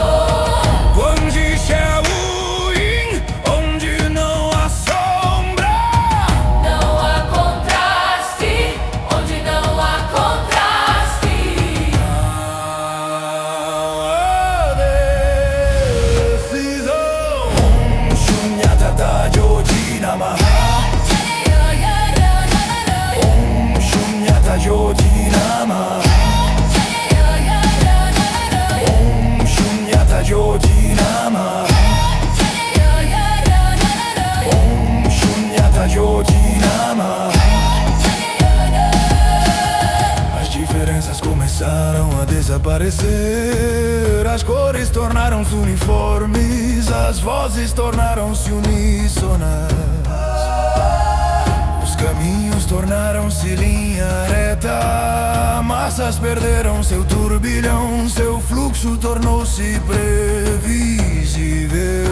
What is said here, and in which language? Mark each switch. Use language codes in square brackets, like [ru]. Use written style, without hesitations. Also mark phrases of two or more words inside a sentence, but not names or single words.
[pt] Onde Shaolin, onde não há sombra, Não há contraste, onde não há contraste. a decisão. [sa] शून्यता ज्योति नमः. शून्यता ज्योति नमः. शून्यता ज्योति नमः. शून्यता ज्योति नमः. [pt] As diferenças começaram a desaparecer. As cores tornaram-se uniformes, as vozes tornaram-se uníssonas. Os caminhos tornaram-se linha reta, massas perderam seu turbilhão, seu fluxo tornou-se previsível.